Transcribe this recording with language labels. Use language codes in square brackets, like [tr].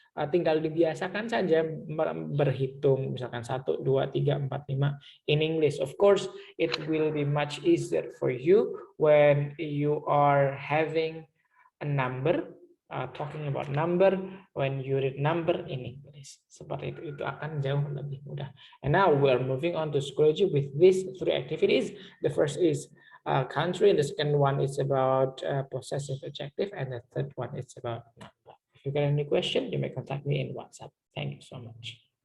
[id] tinggal dibiasakan saja berhitung, misalkan 1, 2, 3, 4, 5 [en] in English. Of course, it will be much easier for you when you are having a number, talking about number, when you read number in English. [id] Seperti itu akan jauh lebih mudah. [en] And now we're moving on to psychology with these 3 activities. The first is country, the second one is about possessive adjective, and the third one is about number. If you got any question, you may contact me in WhatsApp. Thank you so much.